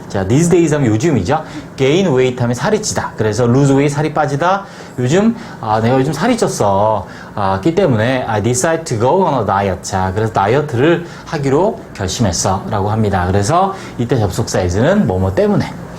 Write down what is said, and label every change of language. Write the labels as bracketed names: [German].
[Korean] 자, [English] these days [Korean] 하면 요즘이죠. [English] gain weight [Korean] 하면 살이 찌다. 그래서 [English] lose weight [Korean] 살이 빠지다. 요즘 내가 요즘 살이 쪘어. 기 때문에 [English] I decide to go on a diet. [Korean] 자, 그래서 다이어트를 하기로 결심했어 라고 합니다. 그래서 이때 접속사 as는 뭐뭐 때문에.